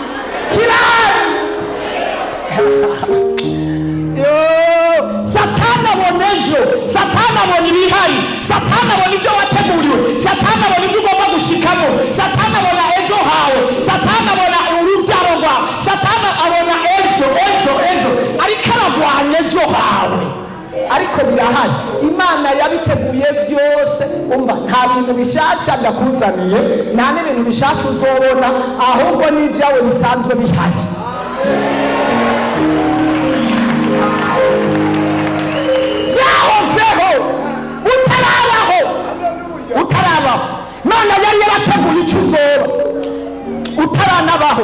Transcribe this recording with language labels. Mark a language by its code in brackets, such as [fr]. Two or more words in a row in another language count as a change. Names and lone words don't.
[rn] Satani abona ejo, Satani abona ibihari, Satani abona ibyo wateguriwe, Satani abona ibyo ugomba gushikamo, Satani abona ejo hawe, Satani abona urubyaro rwawe, Satani abona ejo, ariko aragwanya ejo hawe, ariko birahari. Imana yabiteguye byose. Umva, nta bintu bishasha ndakuzaniye, nta n'ibintu bishasha uzobona, ahubwo n'ibyawe bisanzwe bihari. Utarabaho Imana yari yarateguye icyo uzoba utaranabaho.